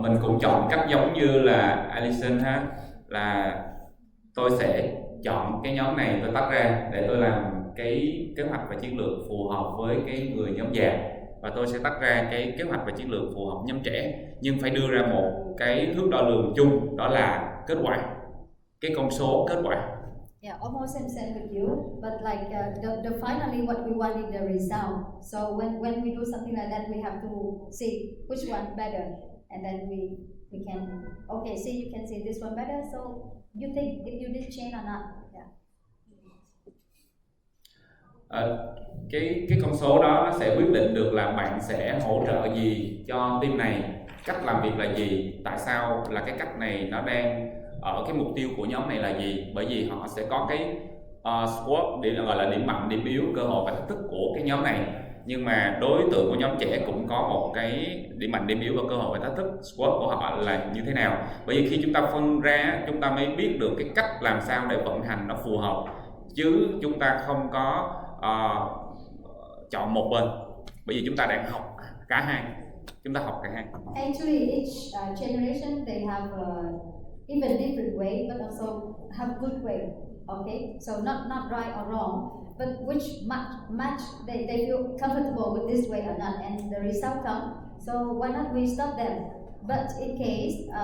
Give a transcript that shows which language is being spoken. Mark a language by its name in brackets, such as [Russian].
[Vietnamese] Mình cũng chọn cách giống như là Alison ha, là tôi sẽ chọn cái nhóm này tôi tách ra để tôi làm cái kế hoạch và chiến lược phù hợp với cái người nhóm già, và tôi sẽ tách ra cái kế hoạch và chiến lược phù hợp nhóm trẻ, nhưng phải đưa ra một cái thước đo lường chung, đó là kết quả, cái con số kết quả. [English] Yeah, almost same with you, but like the finally what we want is the result. So when we do something like that, we have to see which one better, and then we can see, you can see this one better. So you think if you did change or not? Yeah. [Vietnamese] Cái con số đó nó sẽ quyết định được là bạn sẽ hỗ trợ gì cho team này, cách làm việc là gì, tại sao là cái cách này nó đang ở cái mục tiêu của nhóm này là gì, bởi vì họ sẽ có cái SWOT để gọi là điểm mạnh, điểm yếu, cơ hội và thách thức của cái nhóm này. Nhưng mà đối tượng của nhóm trẻ cũng có một cái điểm mạnh, điểm yếu và cơ hội và thách thức, SWOT của họ là như thế nào. Bởi vì khi chúng ta phân ra, chúng ta mới biết được cái cách làm sao để vận hành nó phù hợp, chứ chúng ta không có chọn một bên, bởi vì chúng ta đang học cả hai. Chúng ta học cả hai. [English] Actually, each generation they have even different way, but also have good way. Okay, so not right or wrong, but which match they feel comfortable with this way or not, and the result come. So why not we stop them? But in case